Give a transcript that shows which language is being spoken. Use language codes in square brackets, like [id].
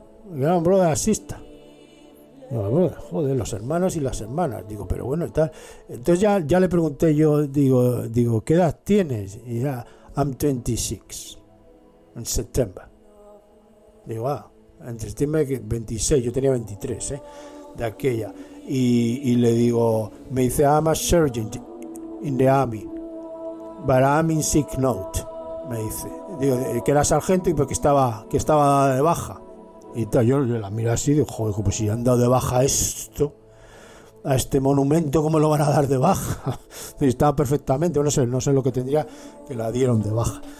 [es] Gran Brother asista. Joder, los hermanos y las hermanas. Digo, pero bueno, está. Entonces ya le pregunté yo, digo, ¿qué edad tienes? Y ya, [en] I'm 26. [es] En septiembre. Digo, ah, en septiembre 26, yo tenía 23, de aquella. Y le digo, me dice, [en] I'm a sergeant in the army, but I'm in sick note. [es] Me dice, digo, que era sargento y porque estaba de baja. Y tal, yo la miro así, digo, joder, pues si han dado de baja esto, a este monumento, ¿cómo lo van a dar de baja? Y estaba perfectamente, no sé lo que tendría que la dieron de baja.